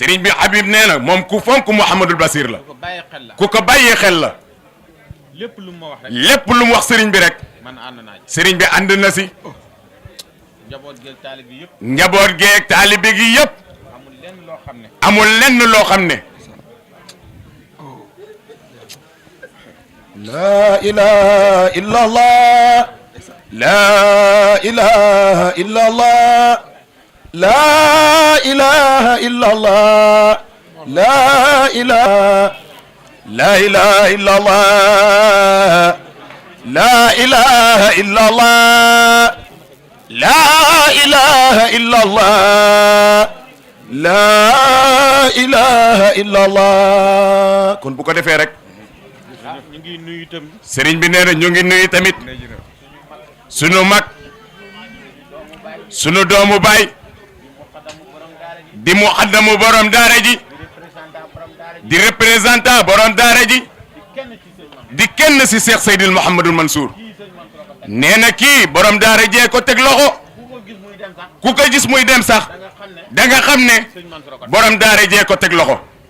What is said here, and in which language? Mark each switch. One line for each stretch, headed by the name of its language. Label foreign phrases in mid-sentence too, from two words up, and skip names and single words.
Wolof: sëriñ bi Habib nee na moom ku fonk Mouhamadul Bassir la ku ko bàyyi xel la ku ko bàyyee xel la lépp lu ma wax rek lépp lu mu wax sëriñ bi rek man ànd naa ci sëriñ bi ànd na si njaboot geeg taalib bi yëpp njaboot geeg taalibe gi yëpp amul lenn loo xam ne amul lenn loo xam ne
Arabic: لا إله إلا الله لا إله إلا الله لا إله إلا الله لا إله لا إله إلا الله لا إله إلا الله لا إله إلا الله لا إله إلا الله
Wolof: kon bu ko defee rek ñu ngi nuyu itam sëriñ bi nee na ñu ngi nuyu tamit sunu mag sunu doomu baay di muqaddamu borom daara ji di représentant borom daara ji di kenn si Cheikh Seydil Mouhamadul Mansour nee na kii borom daara jee ko teg loxo ku ko gis muy dem sax da nga xam ne borom daara jee ko teg loxo